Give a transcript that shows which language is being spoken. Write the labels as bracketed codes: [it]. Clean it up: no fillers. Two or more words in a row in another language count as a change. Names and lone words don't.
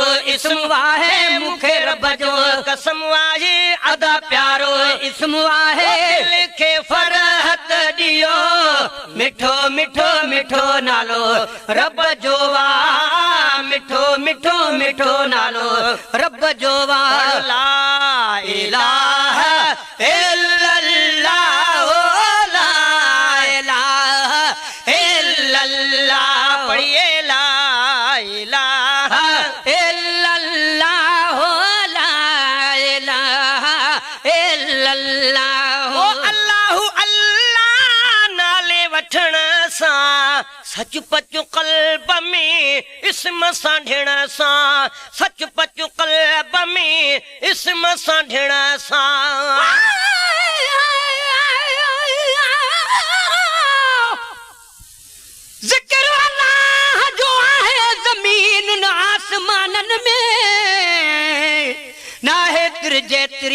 [sd] इस्मु आहे मूंखे रब जो कसम आहे अदा प्यारो इस्मु आहे दिल खे फरहत ॾियो मिठो मिठो मिठो नालो रब जो मिठो मिठो मिठो नालो रब जो [ar] لا إله إلا الله لا إله إلا الله [sd] पढ़िए [ar] لا إله إلا الله لا إله إلا الله الله الله [sd] नाले वठण सां सच पचु क़ल्ब में इस्म सांढिण सां सच पचु क़ल्ब में इस्म सांढिण सां ज़िक्र अल्लाह जो आहे ज़मीन न आसमानन में नाहे जेतिरी